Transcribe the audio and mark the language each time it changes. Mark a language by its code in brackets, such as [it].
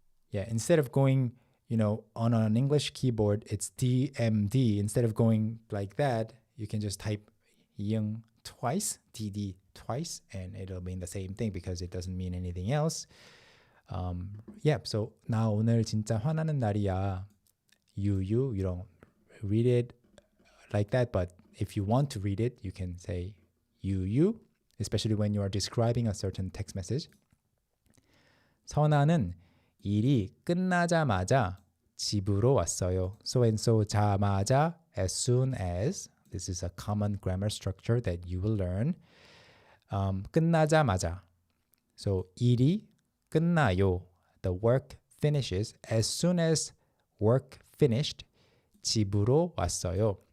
[en] Yeah, instead of going, on an English keyboard, it's DMD. Instead of going like that, you can just type 영 twice, DD twice, and it'll mean the same thing because it doesn't mean anything else. [ko] So 나 오늘 진짜 화나는 날이야. [en] You don't read it like that, but if you want to read it, you can say you, especially when you are describing a certain text message. [ko] 선아는 일이 끝나자마자 집으로 왔어요. [en] So and so 자마자, as soon as. This is a common grammar structure that you will learn. [ko] 끝나자마자. So 일이 끝나요. [en] The work finishes. As soon as work finished, 집으로 왔어요.